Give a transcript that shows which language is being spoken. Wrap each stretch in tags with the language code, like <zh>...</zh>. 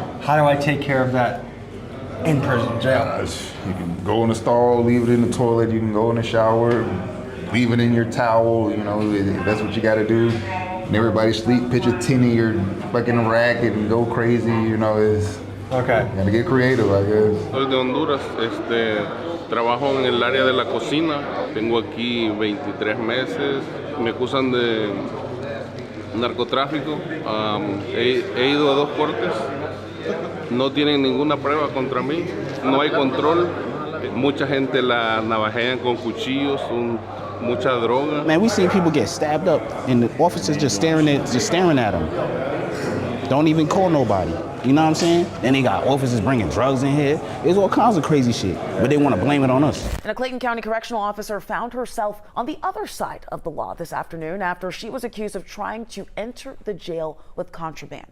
<en>How do I take care of that in prison, jail? You can go in the stall, leave it in the toilet. You can go in the shower, leave it in your towel. You know, if that's what you got to do. And everybody sleep, pitch a tin in your fucking rack and go crazy, you know, okay. Gotta get creative, I guess.</en> <es>Soy de Honduras, trabajo en el área de la cocina, tengo aquí 23 meses, me acusan de narcotráfico, he ido a 2 cortes, no tienen ninguna prueba contra mí, no hay control, mucha gente la navajean con cuchillos, mucha droga.</es> <en>Man, we seen people get stabbed up and the officers just staring at them. Don't even call nobody. You know what I'm saying? And they got officers bringing drugs in here. There's all kinds of crazy shit, but they want to blame it on us. And a Clayton County correctional officer found herself on the other side of the law this afternoon after she was accused of trying to enter the jail with contraband.</en>